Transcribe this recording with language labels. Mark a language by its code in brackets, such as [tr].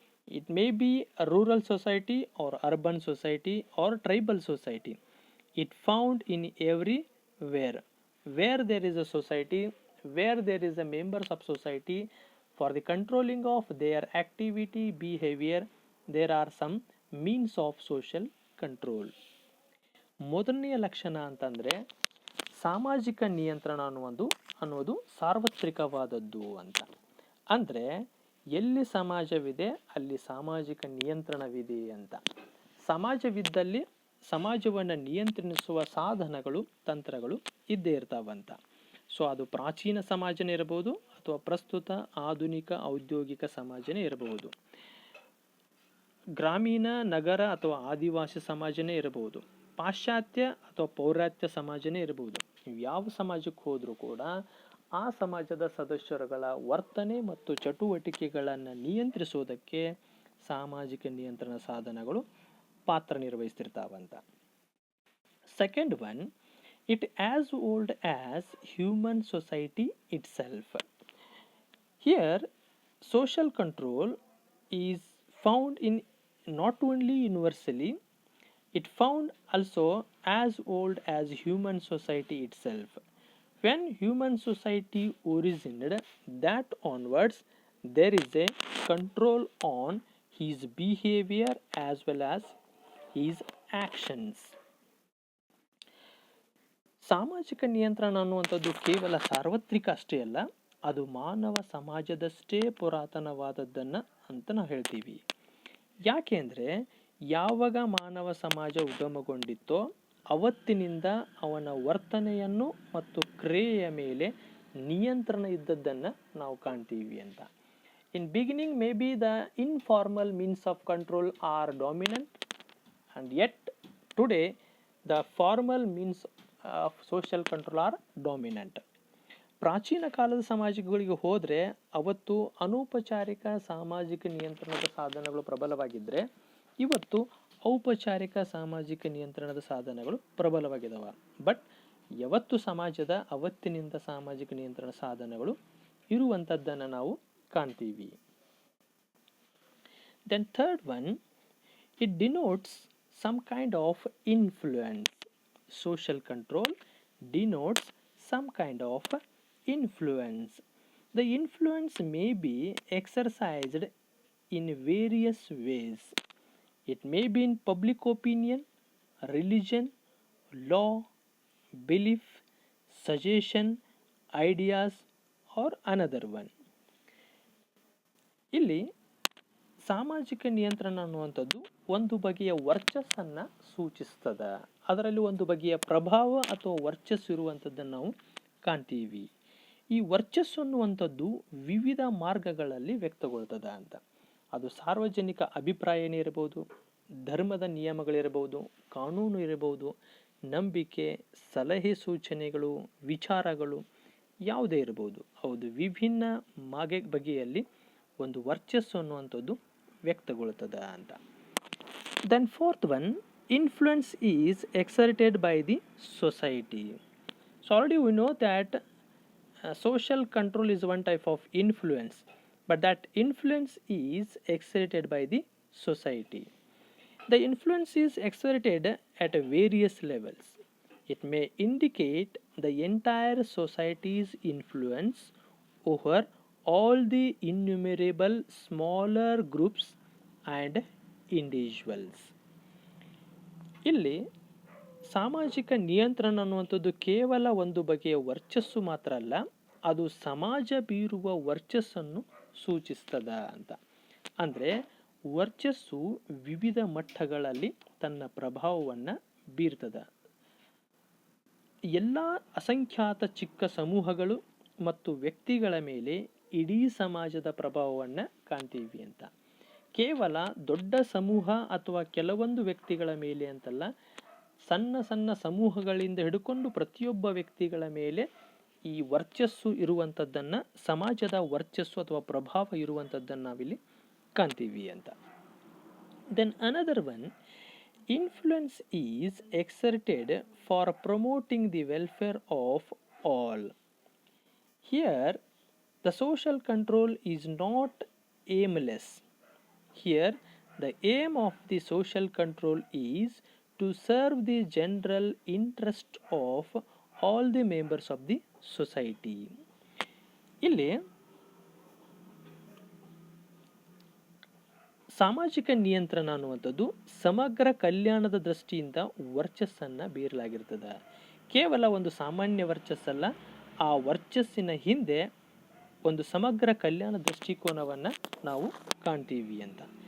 [en] It may be a rural society or urban society or tribal society. It found in everywhere. Where there is a society, where there is a members of society, for the controlling of their activity, behavior, there are some means of social control. [kn] ಮೊದಲನೆಯ ಲಕ್ಷಣ ಅಂತಂದರೆ ಸಾಮಾಜಿಕ ನಿಯಂತ್ರಣ ಅನ್ನೋದು ಸಾರ್ವತ್ರಿಕವಾದದ್ದು ಅಂತ. ಅಂದರೆ ಎಲ್ಲಿ ಸಮಾಜವಿದೆ ಅಲ್ಲಿ ಸಾಮಾಜಿಕ ನಿಯಂತ್ರಣವಿದೆ ಅಂತ. ಸಮಾಜವಿದ್ದಲ್ಲಿ ಸಮಾಜವನ್ನು ನಿಯಂತ್ರಿಸುವ ಸಾಧನಗಳು, ತಂತ್ರಗಳು ಇದ್ದೇ ಇರ್ತಾವಂತ. ಸೊ ಅದು ಪ್ರಾಚೀನ ಸಮಾಜನೇ ಇರಬಹುದು ಅಥವಾ ಪ್ರಸ್ತುತ ಆಧುನಿಕ ಔದ್ಯೋಗಿಕ ಸಮಾಜನೇ ಇರಬಹುದು, ಗ್ರಾಮೀಣ, ನಗರ ಅಥವಾ ಆದಿವಾಸಿ ಸಮಾಜನೇ ಇರಬಹುದು, ಪಾಶ್ಚಾತ್ಯ ಅಥವಾ ಪೌರಾತ್ಯ ಸಮಾಜನೇ ಇರಬಹುದು. ನೀವು ಯಾವ ಸಮಾಜಕ್ಕೆ ಹೋದರೂ ಕೂಡ ಆ ಸಮಾಜದ ಸದಸ್ಯರುಗಳ ವರ್ತನೆ ಮತ್ತು ಚಟುವಟಿಕೆಗಳನ್ನು ನಿಯಂತ್ರಿಸುವುದಕ್ಕೆ ಸಾಮಾಜಿಕ ನಿಯಂತ್ರಣ ಸಾಧನಗಳು ಪಾತ್ರ ನಿರ್ವಹಿಸ್ತಿರ್ತಾವಂತ. [en] Second one, it as old as human society itself. Here, social control is found in not only universally, it found also as old as human society itself. When human society originated, that onwards there is a control on his behavior as well as his actions. [kn] ಸಾಮಾಜಿಕ ನಿಯಂತ್ರಣ ಅನ್ನುವಂಥದ್ದು ಕೇವಲ ಸಾರ್ವತ್ರಿಕ ಅಷ್ಟೇ ಅಲ್ಲ, ಅದು ಮಾನವ ಸಮಾಜದಷ್ಟೇ ಪುರಾತನವಾದದ್ದನ್ನು ಅಂತ ನಾವು ಹೇಳ್ತೀವಿ. ಯಾಕೆ ಅಂದರೆ ಯಾವಾಗ ಮಾನವ ಸಮಾಜ ಉಗಮಗೊಂಡಿತ್ತೋ ಅವತ್ತಿನಿಂದ ಅವನ ವರ್ತನೆಯನ್ನು ಮತ್ತು ಕ್ರಿಯೆಯ ಮೇಲೆ ನಿಯಂತ್ರಣ ಇದ್ದದ್ದನ್ನು ನಾವು ಕಾಣ್ತೀವಿ ಅಂತ. [en] In beginning may be the informal means of control are dominant, and yet today the formal means of social control are dominant. [kn] ಪ್ರಾಚೀನ ಕಾಲದ ಸಮಾಜಗಳಿಗೆ ಹೋದರೆ ಅವತ್ತು ಅನೌಪಚಾರಿಕ ಸಾಮಾಜಿಕ ನಿಯಂತ್ರಣದ ಸಾಧನಗಳು ಪ್ರಬಲವಾಗಿದ್ದರೆ ಇವತ್ತು ಔಪಚಾರಿಕ ಸಾಮಾಜಿಕ ನಿಯಂತ್ರಣದ ಸಾಧನಗಳು ಪ್ರಬಲವಾಗಿದ್ದಾವೆ. ಬಟ್ ಯಾವತ್ತು ಸಮಾಜದ ಅವತ್ತಿನಿಂದ ಸಾಮಾಜಿಕ ನಿಯಂತ್ರಣ ಸಾಧನಗಳು ಇರುವಂಥದ್ದನ್ನು ನಾವು ಕಾಣ್ತೀವಿ. [en] Then third one, it denotes some kind of influence. Social control denotes some kind of influence. The influence may be exercised in various ways. It may be in public opinion, religion, law, belief, suggestion, ideas or another one. [kn] ಇಲ್ಲಿ ಸಾಮಾಜಿಕ ನಿಯಂತ್ರಣ ಅನ್ನುವಂಥದ್ದು ಒಂದು ಬಗೆಯ ವರ್ಚಸ್ಸನ್ನು ಸೂಚಿಸ್ತದೆ. ಅದರಲ್ಲಿ ಒಂದು ಬಗೆಯ ಪ್ರಭಾವ ಅಥವಾ ವರ್ಚಸ್ಸು ಇರುವಂಥದ್ದನ್ನು ನಾವು ಕಾಣ್ತೀವಿ. ಈ ವರ್ಚಸ್ಸು ಅನ್ನುವಂಥದ್ದು ವಿವಿಧ ಮಾರ್ಗಗಳಲ್ಲಿ ವ್ಯಕ್ತಗೊಳ್ತದೆ ಅಂತ. ಅದು ಸಾರ್ವಜನಿಕ ಅಭಿಪ್ರಾಯನೇ ಇರಬಹುದು, ಧರ್ಮದ ನಿಯಮಗಳಿರಬಹುದು, ಕಾನೂನು ಇರಬಹುದು, ನಂಬಿಕೆ, ಸಲಹೆ ಸೂಚನೆಗಳು, ವಿಚಾರಗಳು ಯಾವುದೇ ಇರಬಹುದು. ಹೌದು, ವಿಭಿನ್ನ ಬಗೆಯಲ್ಲಿ ಒಂದು ವರ್ಚಸ್ಸು ಅನ್ನುವಂಥದ್ದು ವ್ಯಕ್ತಗೊಳ್ತದೆ ಅಂತ. [en] Then fourth one, influence is exerted by the society. So already we know that social control is one type of influence, but that influence is exerted by the society. The influence is exerted at various levels. It may indicate the entire society's influence over all the innumerable smaller groups and individuals. [kn] ಇಲ್ಲಿ ಸಾಮಾಜಿಕ ನಿಯಂತ್ರಣ ಅನ್ನುವಂಥದ್ದು ಕೇವಲ ಒಂದು ಬಗೆಯ ವರ್ಚಸ್ಸು ಮಾತ್ರ ಅಲ್ಲ, ಅದು ಸಮಾಜ ಬೀರುವ ವರ್ಚಸ್ಸನ್ನು ಸೂಚಿಸ್ತದ ಅಂತ. ಅಂದರೆ ವರ್ಚಸ್ಸು ವಿವಿಧ ಮಟ್ಟಗಳಲ್ಲಿ ತನ್ನ ಪ್ರಭಾವವನ್ನು ಬೀರ್ತದೆ. ಎಲ್ಲ ಅಸಂಖ್ಯಾತ ಚಿಕ್ಕ ಸಮೂಹಗಳು ಮತ್ತು ವ್ಯಕ್ತಿಗಳ ಮೇಲೆ ಇಡೀ ಸಮಾಜದ ಪ್ರಭಾವವನ್ನು ಕಾಣ್ತೀವಿ ಅಂತ. ಕೇವಲ ದೊಡ್ಡ ಸಮೂಹ ಅಥವಾ ಕೆಲವೊಂದು ವ್ಯಕ್ತಿಗಳ ಮೇಲೆ ಅಂತಲ್ಲ, ಸಣ್ಣ ಸಣ್ಣ ಸಮೂಹಗಳಿಂದ ಹಿಡ್ಕೊಂಡು ಪ್ರತಿಯೊಬ್ಬ ವ್ಯಕ್ತಿಗಳ ಮೇಲೆ ಈ ವರ್ಚಸ್ಸು ಇರುವಂಥದ್ದನ್ನು, ಸಮಾಜದ ವರ್ಚಸ್ಸು ಅಥವಾ ಪ್ರಭಾವ ಇರುವಂಥದ್ದನ್ನು ನಾವಿಲ್ಲಿ ಕಾಣ್ತೀವಿ ಅಂತ. [en] Then another one, influence is exerted for promoting the welfare of all. Here the social control is not aimless. Here the aim of the social control is to serve the general interest of all the members of the society. [kn] ಇಲ್ಲಿ ಸಾಮಾಜಿಕ ನಿಯಂತ್ರಣ ಅನ್ನುವಂಥದ್ದು ಸಮಗ್ರ ಕಲ್ಯಾಣದ ದೃಷ್ಟಿಯಿಂದ ವರ್ಚಸ್ಸನ್ನು ಬೀರಲಾಗಿರ್ತದೆ. ಕೇವಲ ಒಂದು ಸಾಮಾನ್ಯ ವರ್ಚಸ್ಸಲ್ಲ, ಆ ವರ್ಚಸ್ಸಿನ ಹಿಂದೆ ಒಂದು ಸಮಗ್ರ ಕಲ್ಯಾಣ ದೃಷ್ಟಿಕೋನವನ್ನು ನಾವು ಕಾಣ್ತೀವಿ ಅಂತ.